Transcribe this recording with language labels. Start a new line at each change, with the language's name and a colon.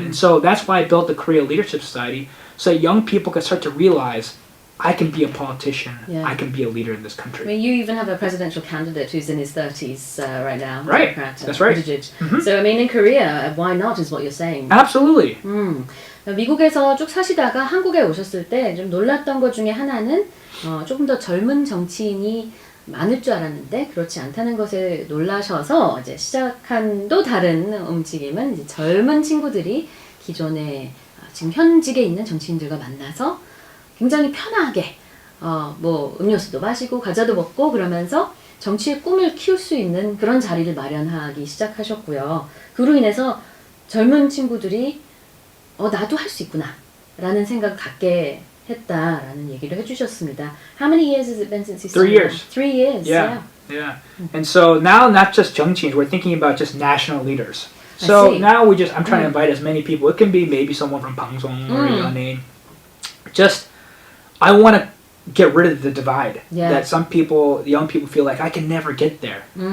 English: And so that's why I built the Korea Leadership Society, so that young people can start to realize, I can be a politician. Yeah. I can be a leader in this country. I mean, you even have a presidential candidate who's in his 30s right now. Right. Democrat, That's right. So, I mean, in Korea, why not is what you're saying. Absolutely.
Korean: 미국에서 쭉 사시다가 한국에 오셨을 때 좀 놀랐던 것 중에 하나는 조금 더 젊은 정치인이 많을 줄 알았는데 그렇지 않다는 것에 놀라셔서 이제 시작한 또 다른 움직임은 이제 젊은 친구들이 기존에 지금 현직에 있는 정치인들과 만나서 굉장히 편하게 뭐 음료수도 마시고 과자도 먹고 그러면서 정치의 꿈을 키울 수 있는 그런 자리를 마련하기 시작하셨고요. 그로 인해서 젊은 친구들이 나도 할 수 있구나 라는 생각을 갖게 했다라는 얘기를 해주셨습니다.
English: How many years has it been since you started? 3 years. 3 years. Yeah. And so now not just 정치인s, we're thinking about just national leaders. So now I'm trying to invite as many people. It can be maybe someone from 방송 or 연예인. Just I want to get rid of the divide that some people, young people, feel like I can never get there.